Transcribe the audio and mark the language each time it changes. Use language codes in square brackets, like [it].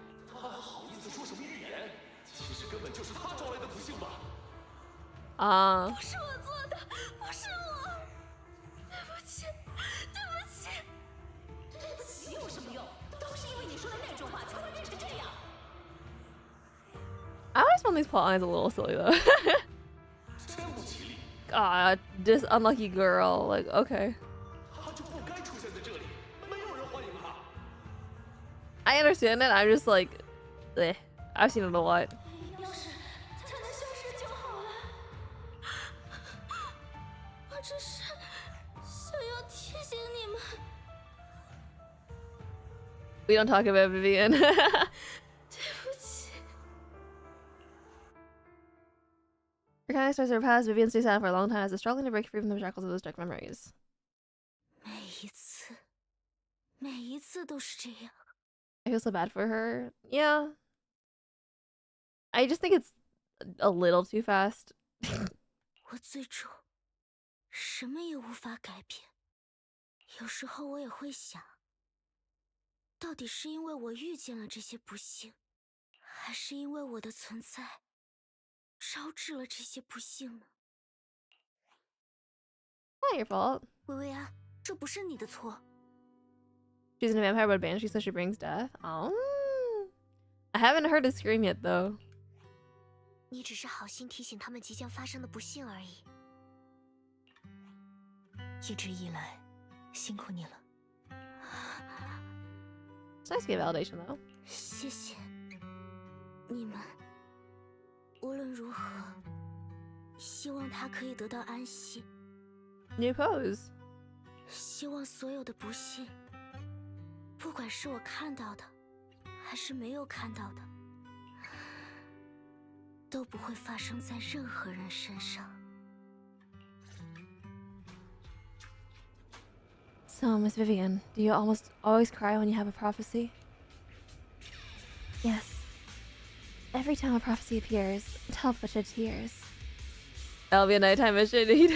[zh] 他还好意思说什么预言？其实根本就是他招来的不幸吧。啊。不是我做的，不是我，对不起，对不起，对不起有什么用？都是因为你说的那种话才会变成这样。 [en] I always found these plot lines a little silly though. [zh] 真不吉利。 [en] God, this unlucky girl. Like, okay. [zh] 他就不该出现在这里，没有人欢迎他。 [en] I understand it. I'm just like, eh. I've seen it a lot. [zh] 要是他能消失就好了。我只是想要提醒你们。 [en] We don't talk about Vivian. [zh] 对不起。 [en] Your kind starts to pass. Vivian stays silent for a long time as if struggling to break free from the shackles of those dark memories. [zh] 每一次都是这样。 [en] I feel so bad for her. Yeah. I just think it's a little too fast. [zh] 我最终什么也无法改变。有时候我也会想，到底是因为我遇见了这些不幸，还是因为我的存在招致了这些不幸呢？ [en] Not your fault. [zh] 薇薇安，这不是你的错。 [en] She's in a vampire but banshee, so she brings death. Oh. I haven't heard a scream yet, though. [zh] 你只是好心提醒他们即将发生的不幸而已。一直以来，辛苦你了。 [en] It's nice to get validation, though. [zh] 谢谢你们。无论如何，希望他可以得到安息。 [en] New pose. [zh] 希望所有的不幸，不管是我看到的，还是没有看到的，都不会发生在任何人身上。 [en] So, Miss Vivian, do you almost always cry when you have a prophecy? Yes. Every time a prophecy appears, help but shed tears. That'll be a nighttime mission.